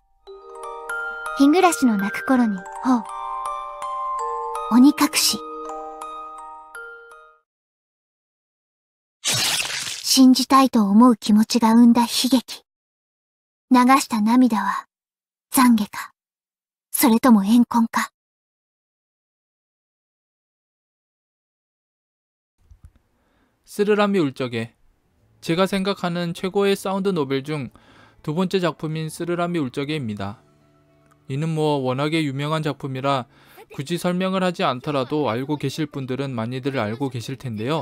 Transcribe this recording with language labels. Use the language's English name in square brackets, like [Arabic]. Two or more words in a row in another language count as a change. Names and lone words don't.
[Japanese] 日暮らしの泣く頃に、鬼隠し。信じたいと思う気持ちが生んだ悲劇。流した涙は懺悔か、それとも怨恨か。 [Korean] 쓰르라미 울적에, 제가 생각하는 최고의 사운드 노벨 중 두 번째 작품인 쓰르라미 울적에입니다. 이는 워낙에 유명한 작품이라 굳이 설명을 하지 않더라도 알고 계실 분들은 많이들 알고 계실 텐데요.